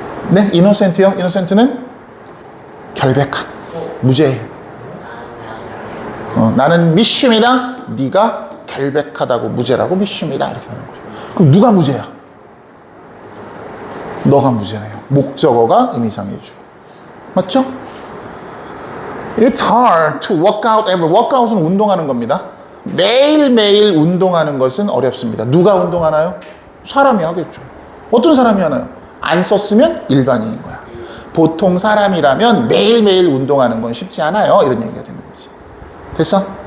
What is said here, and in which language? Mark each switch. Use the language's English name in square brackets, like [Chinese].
[Korean] 네, innocent요. innocent는 결백한, 무죄. 나는 믿습니다. 네가 결백하다고 무죄라고 믿습니다. 이렇게 하는 거죠. 그럼 누가 무죄야? 너가 무죄래요. 목적어가 의미상의 주어. 맞죠? [English] It's hard to work out every. [Korean] workout은 운동하는 겁니다. 매일매일 운동하는 것은 어렵습니다. 누가 운동하나요? 사람이 하겠죠. 어떤 사람이 하나요? 안 썼으면 일반인인 거야. 보통 사람이라면 매일매일 운동하는 건 쉽지 않아요. 이런 얘기가 되는 거지. 됐어?